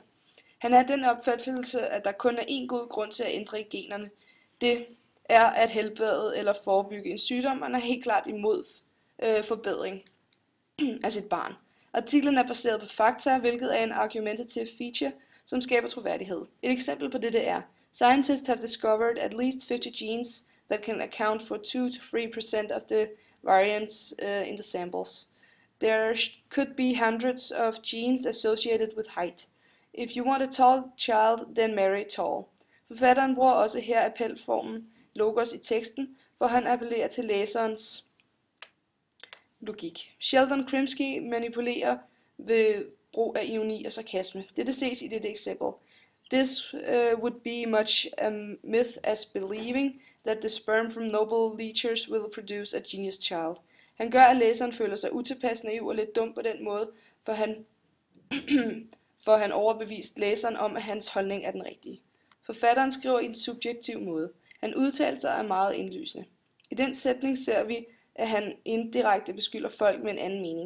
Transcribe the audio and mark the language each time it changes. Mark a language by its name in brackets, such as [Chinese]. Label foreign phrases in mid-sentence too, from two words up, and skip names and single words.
[Danish] Han har den opfattelse, at der kun er én god grund til at ændre i generne. Det er at helbrede eller forebygge en sygdom, og han er helt klart imod forbedring af sit barn. Artiklen er baseret på fakta, hvilket er en [English] argumentative feature, [Danish] som skaber troværdighed. Et eksempel på dette er: [English] Scientists have discovered at least 50 genes that can account for 2 to 3% of the variants in the samples. There could be hundreds of genes associated with height. If you want a tall child, then marry tall. [Danish] Forfatteren bruger også her appelformen logos i teksten, for han appellerer til læserens logik. Sheldon Krimsky manipulerer ved brug af ironi og sarkasme. Dette ses i dette eksempel. [English] This would be much a myth as believing that the sperm from noble leechers will produce a genius child. [Danish] Han gør, at læseren føler sig utilpas, naiv og lidt dum på den måde, for han overbevist læseren om, at hans holdning er den rigtige. Forfatteren skriver i en subjektiv måde. Han udtalelser er meget indlysende. I den sætning ser vi, at han indirekte beskylder folk med en anden mening.